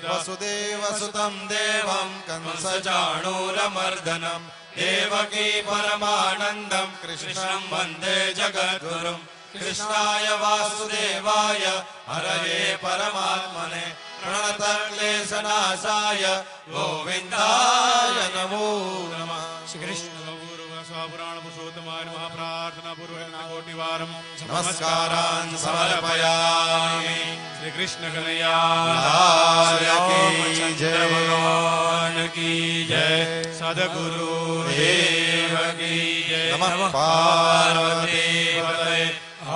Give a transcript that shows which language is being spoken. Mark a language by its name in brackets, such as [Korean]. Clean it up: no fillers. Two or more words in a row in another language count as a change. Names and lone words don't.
[Sanskrit] वसुदेवसुतं देवं कंसचाणूरमर्दनं देवकी परमानन्दं कृष्णं वन्दे जगद्गुरुं। कृष्णाय वासुदेवाय हरये परमात्मने प्रणतक्लेशनाशाय गोविन्दाय नमो नमः। શ્રી કૃષ્ણ પુરુષોત્તમાય મહાપ્રાર્થના પૂર્વક કોટિવારમ नमस्कारान् समर्पयामि। [Hindi] શ્રી કૃષ્ણ કનૈયા लाल की जय। भगवान की जय सदगुरु देव की जय [Sanskrit] नमः पार्वती પતये